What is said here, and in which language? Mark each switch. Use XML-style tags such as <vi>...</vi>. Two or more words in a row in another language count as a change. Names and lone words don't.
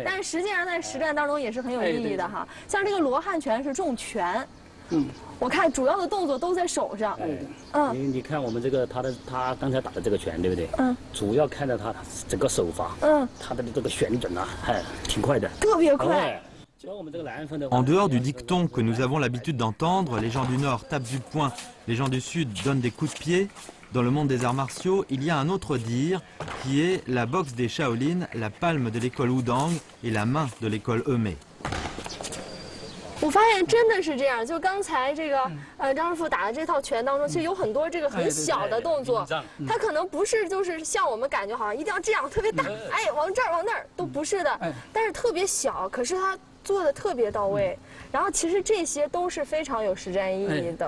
<zh>但是实际上在实战当中也是很有意义的哈。像这个罗汉拳是重拳。我看主要的动作都在手上。你看我们这个他刚才打的这个拳，对不对？主要看到他整个手法，他的这个旋转啊，挺快的，特别快。</zh> <fr>En dehors du dicton que nous avons l'habitude d'entendre, les gens du Nord tapent du poing, les gens du Sud donnent des coups de pied. Dans le monde des arts martiaux, il y a un autre dire qui est la boxe des Shaolin, la palme de l'école Wudang et la main de l'école Eumé.</fr> <zh>我发现真的是这样，就刚才这个张师傅打的这套拳当中，其实有很多这个很小的动作，它可能不是就是像我们感觉好像一定要这样特别大，哎，往这儿往那儿都不是的，但是特别小，可是它做的特别到位。然后其实这些都是非常有实战意义的。</zh>